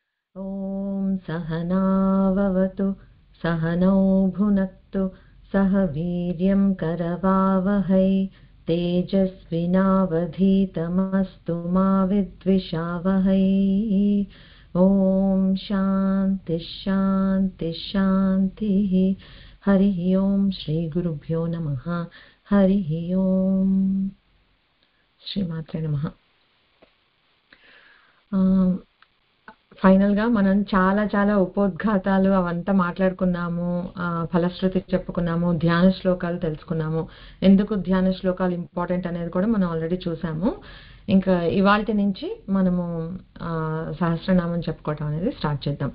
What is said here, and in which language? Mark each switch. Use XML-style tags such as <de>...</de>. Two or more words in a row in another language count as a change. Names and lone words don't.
<sa>ॐ सहना भवतु सहनौ भुनक्तु सह वीर्यं करवावहै तेजस्विनावधीतमस्तु मा विद्विषावहै। ॐ शान्ति शान्ति शान्तिः। हरिः ॐ श्रीगुरुभ्यो नमः। हरिः ॐ श्रीमात्रे नमः।</sa> <te>ఫైనల్ గా మనం చాలా చాలా ఉపోద్ఘాతాలు అవంతా మాట్లాడుకున్నాము, ఫలశ్రుతి చెప్పుకున్నాము, ధ్యాన శ్లోకాలు తెలుసుకున్నాము. ఎందుకు ధ్యాన శ్లోకాలు ఇంపార్టెంట్ అనేది కూడా మనం ఆల్రెడీ చూసాము. ఇంకా ఇవాల్టి నుంచి మనము సహస్రనామం చెప్పుకోవటం అనేది స్టార్ట్ చేద్దాం.</te>